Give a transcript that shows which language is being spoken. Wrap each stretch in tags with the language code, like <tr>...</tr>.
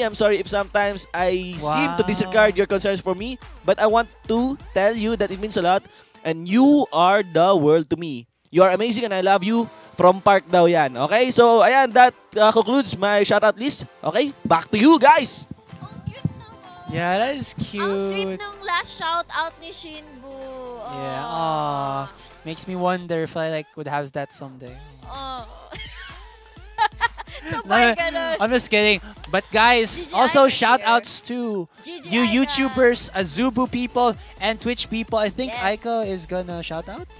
<en>I'm sorry if sometimes I seem to disregard your concerns for me, but I want to tell you that it means a lot and you are the world to me. You are amazing and I love you. From Park</en> <tl>daw yan.</tl> <en>Okay? So,</en> <tl>ayan,</tl> <en>that concludes my shoutout list. Okay? Back to you guys!</en> <tl>Ang cute naman.</tl> <en>Yeah, that is cute.</en> <tl>Ang sweet ng last shoutout ni Shinbu.</tl> <en>Yeah. Makes me wonder if I would have that someday. So, I'm just kidding. But guys, also shout outs to you YouTubers, Azubu people, and Twitch people. I think Aika is gonna shout out.</en>